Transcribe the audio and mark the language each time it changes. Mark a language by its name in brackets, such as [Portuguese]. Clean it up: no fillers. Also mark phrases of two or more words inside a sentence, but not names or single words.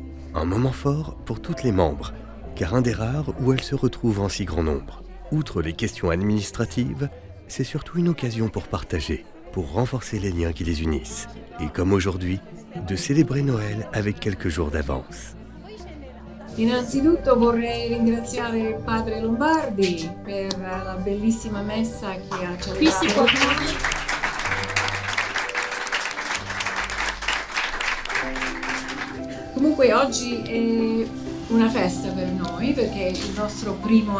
[French] Un moment fort pour toutes les membres, car un des rares où elles se retrouvent en si grand nombre. Outre les questions administratives, c'est surtout une occasion pour partager, pour renforcer les liens qui les unissent. Et comme aujourd'hui, de célébrer Noël avec quelques jours d'avance. [Italian] Innanzitutto vorrei ringraziare Padre Lombardi per la bellissima messa che ha celebrato. Comunque oggi è una festa per noi perché è il nostro primo